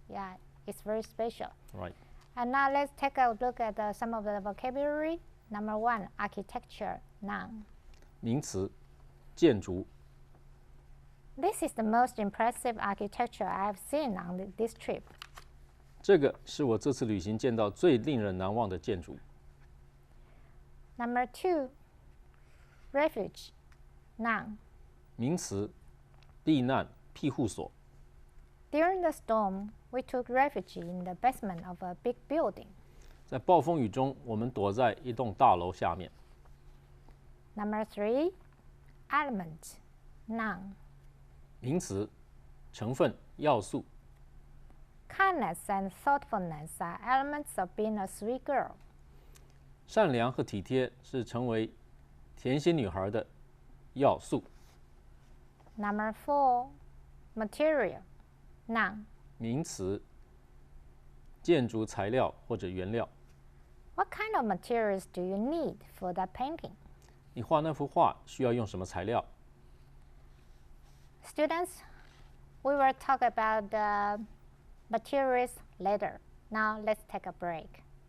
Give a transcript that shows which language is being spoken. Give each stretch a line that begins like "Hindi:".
English: Yeah, it's very special. Right. And now let's take a look at some of the vocabulary. Number 1, architecture, noun.
Chinese: 名词，建筑。
English: This is the most impressive architecture I have seen on this trip.
Chinese: 这个是我这次旅行见到最令人难忘的建筑。
English: Number 2, refuge, noun.
Chinese: 名词，避难庇护所。
English: During the storm, we took refuge in the basement of a big building.
Chinese: 在暴风雨中，我们躲在一栋大楼下面。
English: Number 3, element, noun.
Chinese: 名词，成分要素。
English: Kindness and thoughtfulness are elements of being a sweet girl.
Chinese: 善良和体贴是成为甜心女孩的要素。
English: Number 4, material, noun.
Chinese: 名词，建筑材料或者原料。
English: What kind of materials do you need for that painting?
Chinese: 你画那幅画需要用什么材料？
English: Students, we will talk about the materials later. Now let's take a break.